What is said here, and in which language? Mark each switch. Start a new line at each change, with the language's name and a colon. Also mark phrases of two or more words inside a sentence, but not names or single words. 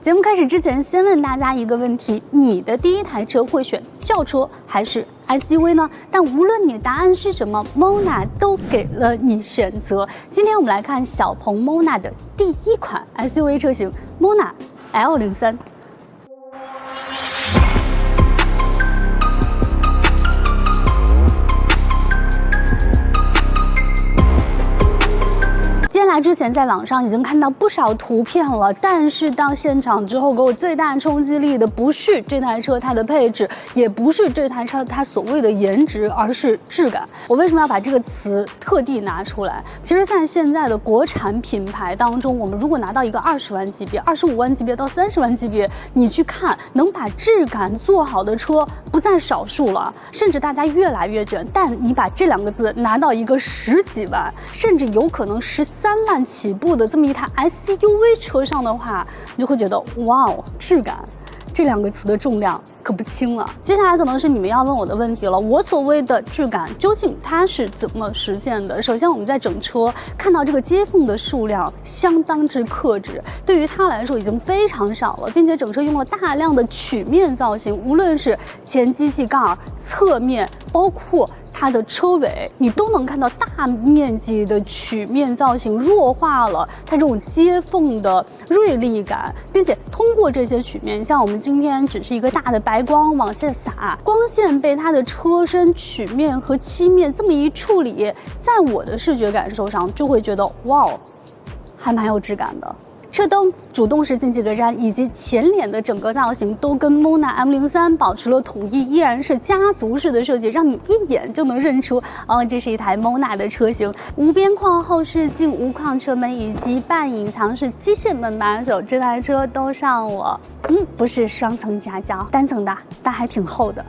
Chinese: 節目開始之前，先問大家一個問題：你的第一台車會選轎車還是 SUV 呢？但無論你答案是什麼 ，Mona 都給了你選擇。今天我們來看小鵬 Mona 的第一款 SUV 車型 Mona L03。之前在网上已經看到不少圖片了，但是到現場之後，給我最大衝擊力的不是這台車它的配置，也不是這台車它所謂的顏值，而是質感。我為什麼要把這個詞特地拿出來？其實，在現在的國產品牌當中，我們如果拿到一個20萬級別、25萬級別到30萬級別，你去看能把質感做好的車不在少數了，甚至大家越來越卷。但你把這2個字拿到一個10幾萬，甚至有可能13萬起步的這麼一台 SUV 車上的話，你就會覺得哇哦，質感這2個詞的重量可不輕了。接下來可能是你們要問我的問題了，我所謂的質感究竟它是怎麼實現的？首先我們在整車看到這個接縫的數量相當之克制，对於它來說已經非常少了，并且整車用了大量的曲面造型，無論是前機器蓋、側面，包括它的車尾，你都能看到大面積的曲面造型，弱化了它这种接縫的锐利感，并且通過這些曲面，像我們今天只是一個大的白光往下灑，光線被它的車身曲面和漆面這麼一處理，在我的視覺感受上就會覺得哇，還蠻有質感的。車燈、主動式進氣格柵以及前臉的整個造型都跟 Mona M03 保持了統一，依然是家族式的設計，讓你一眼就能認出這是一台 Mona 的車型。無邊框後視鏡、無框車門以及半隱藏式機械門把手，這台車都上了，不是雙層夾膠，單層的，但還挺厚的。